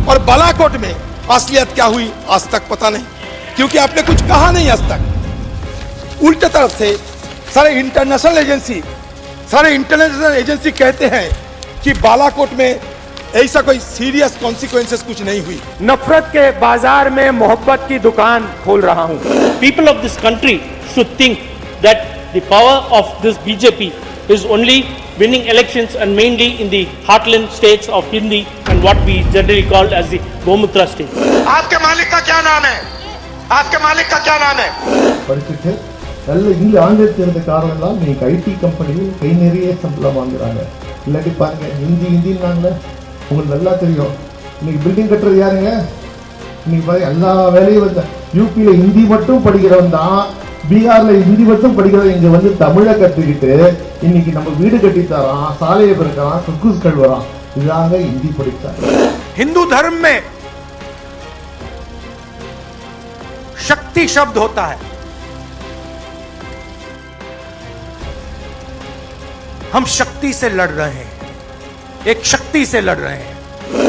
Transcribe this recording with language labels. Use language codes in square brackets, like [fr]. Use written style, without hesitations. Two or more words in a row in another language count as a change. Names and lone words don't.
[hi] और बालाकोट में असलियत क्या हुई आज तक पता नहीं, क्योंकि आपने कुछ कहा नहीं आज तक। उल्टे तरफ से सारे [en] international agency [hi] कहते हैं कि बालाकोट में ऐसा कोई [en] serious consequences [hi] कुछ नहीं हुई। नफरत के बाजार में मोहब्बत की दुकान खोल रहा हूं। [en] People of this country should think that the power of this BJP is only winning elections and mainly in the heartland states of Hindi and what we generally call as the Gomutra state. [hi] आपके मालिक का क्या नाम है? आपके मालिक का क्या नाम है? [ta] நல்ல இங்கே ஆங்கிலம் தெரிந்த காரணம்லாம் இன்னைக்கு [en] IT company [ta] கை நிறைய சம்பளம் வாங்குறாங்க. இல்லாட்டி பாருங்க ஹிந்தின்னாங்க, உங்களுக்கு நல்லா தெரியும். இன்னைக்கு பில்டிங் கட்டுறது யாருங்க? இன்னைக்கு பாருங்க எல்லா வேலையும் வந்து யூபியில் ஹிந்தி மட்டும் படிக்கிறவன் தான், பீகாரில் ஹிந்தி மட்டும் படிக்கிறவன் இங்கே வந்து தமிழை கற்றுக்கிட்டு இன்னைக்கு நம்ம வீடு கட்டி தரான், சாலையை பிறக்கிறான், சுக்குஸ் கழுவுறான். இதாங்க ஹிந்தி படித்தாங்க। [hi] हिंदू धर्म में शक्ति शब्द होता है। हम शक्ति से लड़ रहे हैं, एक शक्ति से लड़ रहे हैं।